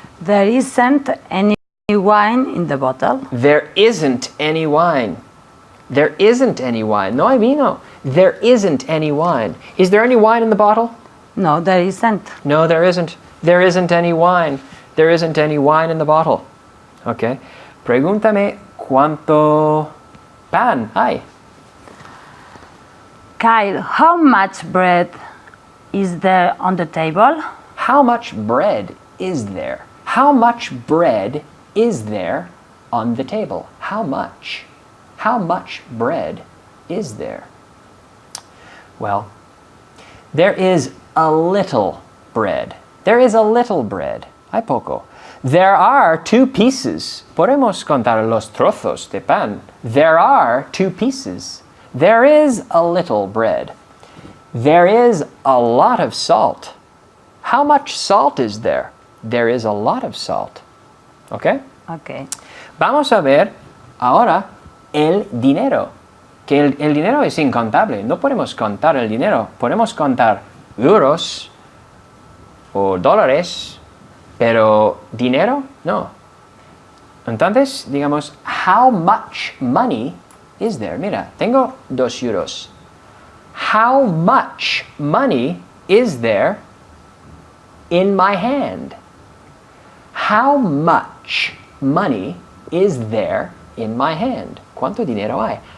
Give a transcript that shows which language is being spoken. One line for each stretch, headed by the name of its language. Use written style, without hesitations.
English: There isn't any wine in the bottle. there isn't any wine. There isn't any wine.
Spanish: No hay vino.
English: There isn't any wine. Is there any wine in the bottle? No, there isn't. No, there isn't. There isn't any wine. There isn't any wine in the bottle. Okay.
Spanish: Pregúntame cuánto pan hay.
English: Kyle, how much bread is there on the table? How much bread is there? How much bread is there on the table? How much? How much bread is there? Well, there is a little bread. There is a little bread.
Spanish: Hay poco.
English: There are 2 pieces.
Spanish: Podemos contar los trozos de pan.
English: There are 2 pieces. There is a little bread. There is a lot of salt. How much salt is there? There is a lot of salt. ¿Ok? Okay.
Spanish: Vamos a ver ahora el dinero. Que el dinero es incontable. No podemos contar el dinero. Podemos contar euros o dólares, pero dinero no. Entonces, digamos,
English: how much money is there?
Spanish: Mira, tengo 2 euros.
English: How much money is there in my hand? How much money is there in my hand?
Spanish: ¿Cuánto dinero hay?